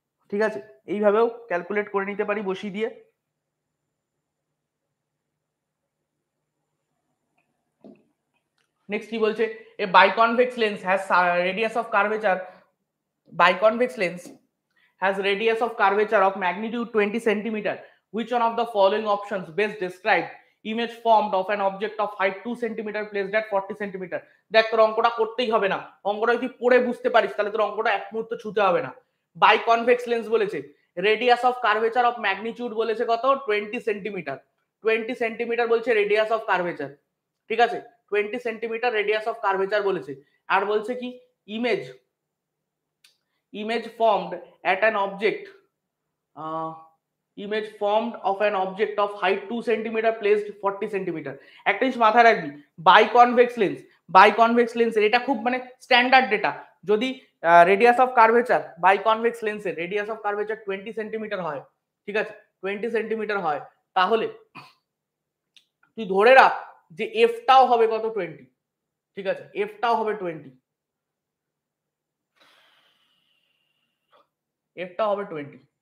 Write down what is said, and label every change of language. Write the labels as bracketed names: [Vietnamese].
[Bangla] ঠিক আছে, এইভাবেও ক্যালকুলেট করে নিতে পারি বসিয়ে দিয়ে। নেক্সট কি বলছে, [English] A biconvex lens has radius of curvature, biconvex lens has radius of curvature of magnitude 20 centimeter which one of the following options best describe image formed of an object of height 2 cm placed at 40 cm? [Bangla] দেখ তোর অঙ্কটা করতেই হবে না, অঙ্কটা যদি পড়ে বুঝতে পারিস তাহলে তোর অঙ্কটা এক মুহূর্ত ছুতে হবে না। বাই কনভেক্স লেন্স বলেছে, radius of curvature of magnitude বলেছে কত 20 সেন্টিমিটার, 20 সেন্টিমিটার বলছে রেডিয়াস অফ কার্ভেচার, ঠিক আছে 20 সেন্টিমিটার রেডিয়াস অফ কার্ভেচার বলেছে। আর বলছে কি [English] Image formed at an object image formed of an object of height 2 cm placed 40 cm। [Bangla] একটা জিনিস মাথায় রাখবি, বাই কনভেক্স লেন্সের এটা খুব মানে স্ট্যান্ডার্ড ডেটা, যদি radius of curvature by convex লেন্সের রেডিয়াস অফ কার্ভেচার 20 সেন্টিমিটার হয়, ঠিক আছে 20 সেন্টিমিটার হয়, তাহলে তুই ধরে রাখ যে এফটাও হবে কত 20, ঠিক আছে এফটাও হবে 20, এফটাও হবে 20।